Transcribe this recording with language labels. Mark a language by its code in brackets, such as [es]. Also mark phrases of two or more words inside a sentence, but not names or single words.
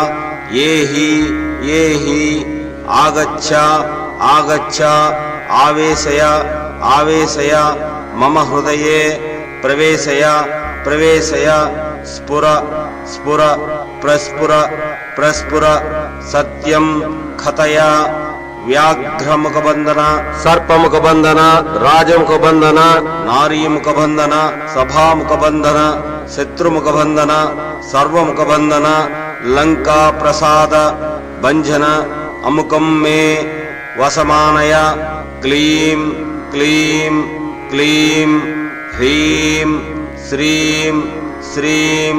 [sa] येहि आगच्छ आगच्छ आवेशय आवेशय मम हृदये प्रवेशय प्रवेशय स्फुर स्फुर प्रस्फुर प्रस्फुर सत्यं कथय व्याघ्रमुखबन्धन सर्पमुखबन्धन राजमुखबन्धन नारीमुखबन्धन सभामुखबन्धन शत्रुमुखबन्धन सर्वमुखबन्धन लंका प्रसाद भंजन अमुकं मे वसमानय क्लीं क्लीं क्लीं ह्रीं श्रीं श्रीं